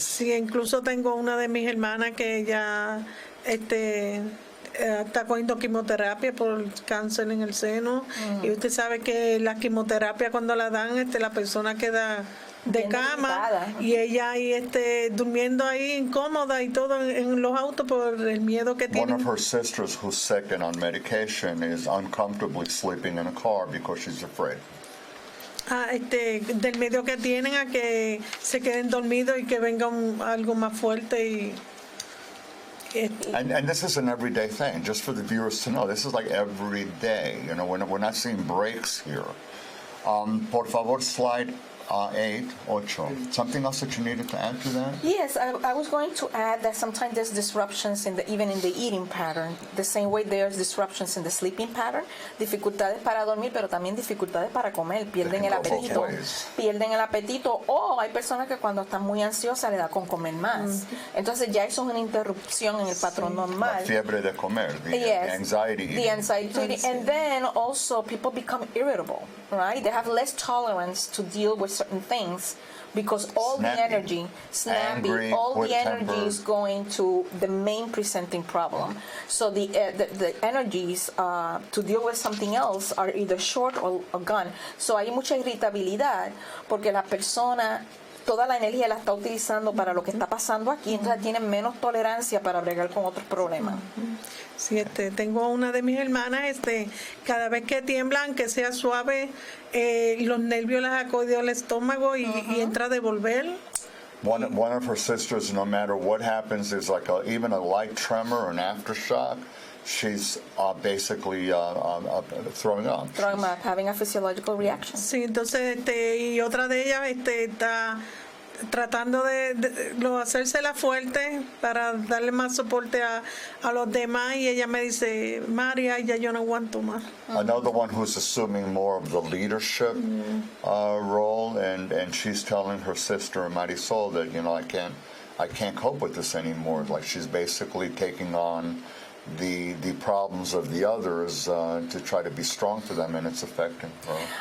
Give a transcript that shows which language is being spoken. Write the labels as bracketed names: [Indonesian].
[Spanish] Sí, incluso tengo una de mis hermanas que ella está cogiendo quimioterapia por cáncer en el seno. Y usted sabe que la quimioterapia cuando la dan, la persona queda de cama y ella ahí durmiendo ahí incómoda y todo en los autos por el miedo que tiene. [English] One of her sisters who's sick and on medication is uncomfortably sleeping in a car because she's afraid. [Spanish] Del miedo que tienen a que se queden dormidos y que venga algo más fuerte y [English] And this is an everyday thing, just for the viewers to know. This is like every day. We're not seeing breaks here. [Spanish] Por favor, slide [English] 8, something else that you needed to add to that? Yes, I was going to add that sometimes there's disruptions even in the eating pattern. The same way there's disruptions in the sleeping pattern. [Spanish] Dificultades para dormir, pero también dificultades para comer. Pierden el apetito. O hay personas que cuando están muy ansiosas le da con comer más. Entonces ya eso es una interrupción en el patrón normal. La fiebre de comer, [English] the anxiety. The anxiety. And then also people become irritable, right? They have less tolerance to deal with certain things because all the energy, angry, all the energy temper. is going to the main presenting problem. So the energies to deal with something else are either short or gone. [Spanish] So hay mucha irritabilidad porque la persona toda la energía la está utilizando para lo que está pasando aquí, entonces tienen menos tolerancia para bregar con otros problemas. Sí, tengo una de mis hermanas, cada vez que tiemblan, que sea suave, los nervios les acudió el estómago y entra a devolver. [English] One of her sisters, no matter what happens, there's like even a light tremor or an aftershock, she's basically throwing up. Throwing up, having a physiological reaction. [Spanish] Sí, entonces, y otra de ellas está tratando de hacérsela fuerte para darle más soporte a los demás y ella me dice, María, ya yo no aguanto más. [English] Another one who's assuming more of the leadership role, and she's telling her sister Marisol that, I can't cope with this anymore. Like she's basically taking on the problems of the others to try to be strong for them, and it's affecting her.